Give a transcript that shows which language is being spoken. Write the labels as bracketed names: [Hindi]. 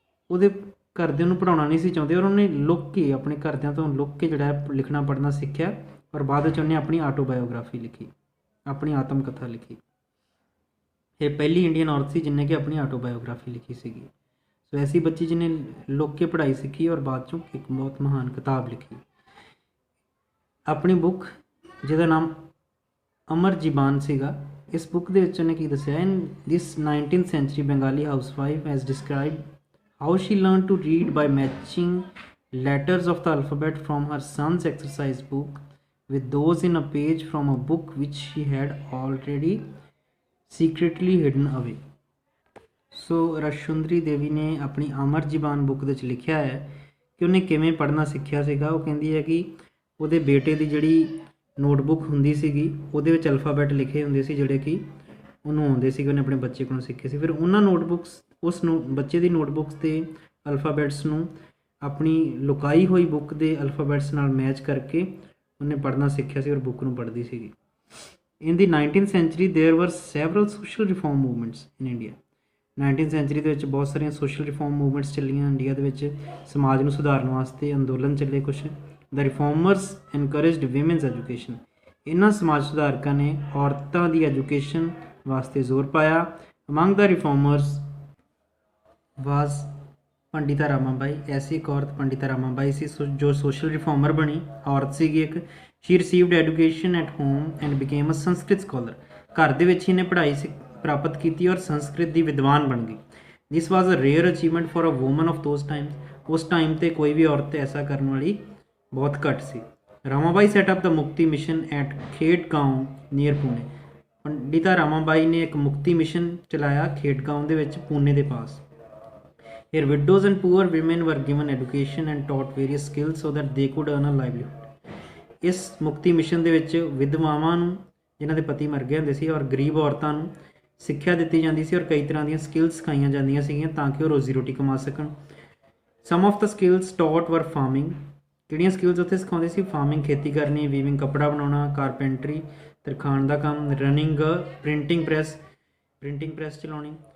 [Punjabi] ਉਹਦੇ ਘਰਦਿਆਂ ਨੂੰ ਪੜ੍ਹਾਉਣਾ ਨਹੀਂ ਸੀ ਚਾਹੁੰਦੇ ਔਰ ਉਹਨੇ ਲੁੱਕ ਕੇ, ਆਪਣੇ ਘਰਦਿਆਂ ਤੋਂ ਲੁੱਕ ਕੇ ਜਿਹੜਾ ਹੈ ਲਿਖਣਾ ਪੜ੍ਹਨਾ ਸਿੱਖਿਆ ਔਰ ਬਾਅਦ ਵਿੱਚ ਉਹਨੇ ਆਪਣੀ ਆਟੋਬਾਇਓਗ੍ਰਾਫੀ ਲਿਖੀ, ਆਪਣੀ ਆਤਮ ਕਥਾ ਲਿਖੀ। ਇਹ ਪਹਿਲੀ ਇੰਡੀਅਨ ਔਰਤ ਸੀ ਜਿਹਨੇ ਕਿ ਆਪਣੀ ਆਟੋਬਾਇਓਗ੍ਰਾਫੀ ਲਿਖੀ ਸੀਗੀ। ਸੋ ਐਸੀ ਬੱਚੀ ਜਿਹਨੇ ਲੁੱਕ ਕੇ ਪੜ੍ਹਾਈ ਸਿੱਖੀ ਔਰ ਬਾਅਦ 'ਚੋਂ ਇੱਕ ਬਹੁਤ ਮਹਾਨ ਕਿਤਾਬ ਲਿਖੀ। ਆਪਣੀ ਬੁੱਕ ਜਿਹਦਾ ਨਾਮ ਅਮਰ ਜੀਬਾਨ ਸੀਗਾ, ਇਸ ਬੁੱਕ ਦੇ ਵਿੱਚ ਉਹਨੇ ਕੀ ਦੱਸਿਆ, [English] In this 19th century bengali housewife has described how she learned to read by matching letters of the alphabet from her son's exercise book with those in a page from a book which she had already secretly hidden away. [Punjabi] ਸੋ ਰਸ਼ੁੰਦਰੀ ਦੇਵੀ ਨੇ ਆਪਣੀ ਅਮਰ ਜੀਬਾਨ book ਦੇ ਵਿੱਚ ਲਿਖਿਆ ਹੈ ਕਿ ਉਹਨੇ ਕਿਵੇਂ ਪੜ੍ਹਨਾ ਸਿੱਖਿਆ ਸੀਗਾ। ਉਹ ਕਹਿੰਦੀ ਹੈ ਕਿ ਉਹਦੇ ਬੇਟੇ ਦੀ ਜਿਹੜੀ ਨੋਟਬੁੱਕ ਹੁੰਦੀ ਸੀਗੀ ਉਹਦੇ ਵਿੱਚ ਅਲਫਾਬੈਟ ਲਿਖੇ ਹੁੰਦੇ ਸੀ ਜਿਹੜੇ ਕਿ ਉਹਨੂੰ ਆਉਂਦੇ ਸੀਗੇ, ਉਹਨੇ ਆਪਣੇ ਬੱਚੇ ਕੋਲੋਂ ਸਿੱਖੇ ਸੀ। ਫਿਰ ਉਹਨਾਂ ਨੋਟਬੁੱਕਸ, ਉਸ ਨੂੰ ਬੱਚੇ ਦੀ ਨੋਟਬੁੱਕਸ ਦੇ ਅਲਫਾਬੈਟਸ ਨੂੰ ਆਪਣੀ ਲੁਕਾਈ ਹੋਈ ਬੁੱਕ ਦੇ ਅਲਫਾਬੈਟਸ ਨਾਲ ਮੈਚ ਕਰਕੇ ਉਹਨੇ ਪੜ੍ਹਨਾ ਸਿੱਖਿਆ ਸੀ ਔਰ ਬੁੱਕ ਨੂੰ ਪੜ੍ਹਦੀ ਸੀਗੀ। [English] In the 19th century there were several social reform movements in India. [Punjabi] 19th century ਦੇ ਵਿੱਚ ਬਹੁਤ ਸਾਰੀਆਂ ਸੋਸ਼ਲ ਰਿਫੋਰਮ ਮੂਵਮੈਂਟਸ ਚੱਲੀਆਂ ਇੰਡੀਆ ਦੇ ਵਿੱਚ, ਸਮਾਜ ਨੂੰ ਸੁਧਾਰਨ ਵਾਸਤੇ ਅੰਦੋਲਨ ਚੱਲੇ ਕੁਛ। [English] The reformers encouraged women's education. [Punjabi] ਇਹਨਾਂ ਸਮਾਜ ਸੁਧਾਰਕਾਂ ਨੇ ਔਰਤਾਂ ਦੀ ਐਜੂਕੇਸ਼ਨ ਵਾਸਤੇ ਜ਼ੋਰ ਪਾਇਆ। [English] Among the reformers was Pandita Ramabai. [Punjabi] ਐਸੀ ਇੱਕ ਔਰਤ ਪੰਡਿਤਾ ਰਾਮਾਬਾਈ ਸੀ ਜੋ ਸੋਸ਼ਲ ਰਿਫੋਰਮਰ ਬਣੀ ਔਰਤ ਸੀਗੀ ਇੱਕ। [English] She received education at home and became a Sanskrit scholar. [Punjabi] ਘਰ ਦੇ ਵਿੱਚ ਹੀ ਇਹਨੇ ਪੜ੍ਹਾਈ ਪ੍ਰਾਪਤ ਕੀਤੀ ਔਰ ਸੰਸਕ੍ਰਿਤ ਦੀ ਵਿਦਵਾਨ ਬਣ ਗਈ। [English] This was a rare achievement for a woman of those times. [Punjabi] ਉਸ ਟਾਈਮ 'ਤੇ ਕੋਈ ਵੀ ਔਰਤ ਐਸਾ ਕਰਨ ਵਾਲੀ ਬਹੁਤ ਘੱਟ ਸੀ। [English] Ramabai set up the Mukti Mission at Khedgaon near Pune. [Punjabi] ਪੰਡਿਤਾ Ramabai ਨੇ ਇੱਕ ਮੁਕਤੀ ਮਿਸ਼ਨ ਚਲਾਇਆ ਖੇਡਗਾਉਂ ਦੇ ਵਿੱਚ, ਪੂਨੇ ਦੇ ਪਾਸ। [English] Here widows and poor women were given education and taught various skills so that they could earn a livelihood. [Punjabi] ਇਸ ਮੁਕਤੀ ਮਿਸ਼ਨ ਦੇ ਵਿੱਚ ਵਿਧਵਾਵਾਂ ਨੂੰ ਜਿਨ੍ਹਾਂ ਦੇ ਪਤੀ ਮਰ ਗਏ ਹੁੰਦੇ ਸੀ, ਔਰ ਗਰੀਬ ਔਰਤਾਂ ਨੂੰ ਸਿੱਖਿਆ ਦਿੱਤੀ ਜਾਂਦੀ ਸੀ ਔਰ ਕਈ ਤਰ੍ਹਾਂ ਦੀਆਂ ਸਕਿੱਲਸ ਸਿਖਾਈਆਂ ਜਾਂਦੀਆਂ ਸੀਗੀਆਂ ਤਾਂ ਕਿ ਉਹ ਰੋਜ਼ੀ ਰੋਟੀ ਕਮਾ ਸਕਣ। [English] Some of the skills taught were farming. [Punjabi] ਕਿਹੜੀਆਂ ਸਕਿੱਲਸ ਉੱਥੇ ਸਿਖਾਉਂਦੇ ਸੀ? ਫਾਰਮਿੰਗ, ਖੇਤੀ ਕਰਨੀ, ਵੀਵਿੰਗ, ਕੱਪੜਾ ਬਣਾਉਣਾ, ਕਾਰਪੈਂਟਰੀ, ਤਰਖਾਣ ਦਾ ਕੰਮ, ਰਨਿੰਗ ਪ੍ਰਿੰਟਿੰਗ ਪ੍ਰੈਸ ਚਲਾਉਣੀ।